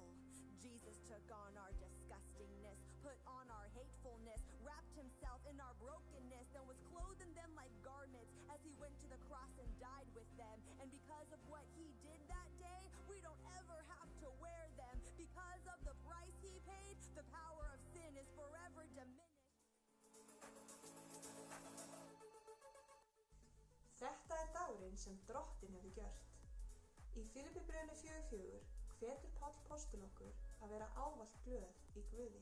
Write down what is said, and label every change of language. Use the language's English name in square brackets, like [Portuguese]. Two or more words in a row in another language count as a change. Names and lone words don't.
[English] Jesus took on our disgustingness, put on our hatefulness, wrapped himself in our brokenness, and was clothing them like garments as he went to the cross and died with them. And because of what he did that day, we don't ever have to wear them. Because of the price he paid, the power of sin is forever diminished. [Icelandic] Þetta dagurinn sem Drottinn hefur gjört. Í Filippibréfinu 4:4 hvetur Páll postuli okkur að vera ávallt glöð í Guði.